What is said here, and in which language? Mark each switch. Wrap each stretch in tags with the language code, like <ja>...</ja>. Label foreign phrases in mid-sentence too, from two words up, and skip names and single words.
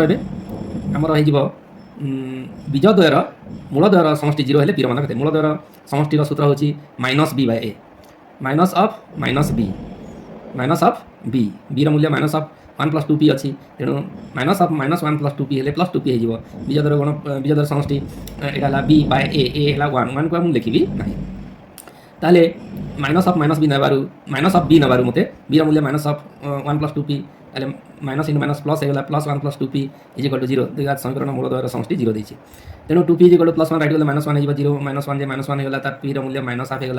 <or>ଏବେ ଆମର ହେଇଯିବ ବିଜୋଡ଼ ଦ୍ୱୟର ମୂଳ ଦ୍ୱୟର ସମଷ୍ଟି 0 ହେଲେ p ର ମାନ କେତେ? ମୂଳ ଦ୍ୱୟର ସମଷ୍ଟିର ସୂତ୍ର ହେଉଛି -b/a</or> <en>minus of</en> <or>b b ର ମୂଲ୍ୟ -1 + 2p ଅଛି। ତେଣୁ -1 + 2p ହେଲେ +2p ହେଇଯିବ। ବିଜୋଡ଼ର ସମଷ୍ଟି ଏଇଟା ହେଲା b/a, a ହେଲା 1କୁ ମୁଁ ଲେଖିବି ନାହିଁ। ତାହେଲେ -b ନେବାରୁ ମୋତେ b ର ମୂଲ୍ୟ -1 + 2p, ତାହେଲେ</or> <en>minus into minus plus</en> <or>ହେଇଗଲା, +1 + 2p</or> <en>is equal to</en> <or>0। ଦ୍ୱିଘାତ ସମୀକରଣ ମୂଳ ଦ୍ୱୟର ସମଷ୍ଟି 0 ଦେଇଛି। ତେଣୁ 2p</or> <en>is equal to</en> <or>+1 ରାଇଟ୍ ଗଲେ -1 ହେଇଯିବ। 0 -1 ଯେ -1 ହେଇଗଲା, ତାର p ର ମୂଲ୍ୟ -1/2 ହେଇଗଲା।</or>